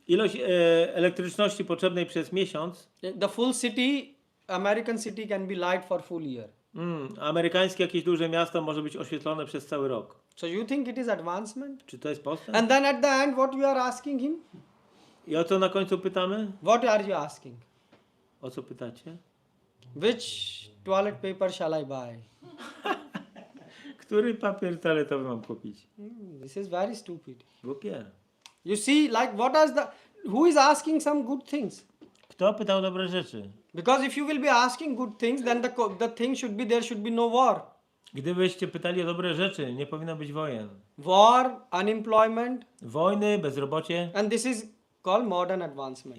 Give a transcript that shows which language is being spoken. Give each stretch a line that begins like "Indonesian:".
Polish: Ilość elektryczności potrzebnej przez miesiąc,
English: the full city, American city can be light for full year.
Polish: amerykańskie jakieś duże miasto może być oświetlone przez cały rok.
English: So you think it is advancement?
Polish: Czy to jest postęp?
English: And then at the end, what you are asking him?
Polish: I o co na końcu pytamy?
English: What are you asking?
Polish: O co pytacie?
English: Which toilet paper shall I buy?
Polish: Który papier toaletowy mam kupić?
English: This is very stupid.
Polish: Głupie.
English: You see, like who is asking some good things?
Polish: Kto pytał dobre rzeczy?
English: Because if you will be asking good things, then the thing should be there should be no war.
Polish: Gdybyście pytali o dobre rzeczy, nie powinno być wojen.
English: War, unemployment,
Polish: Wojny, bezrobocie.
English: and this is called modern advancement.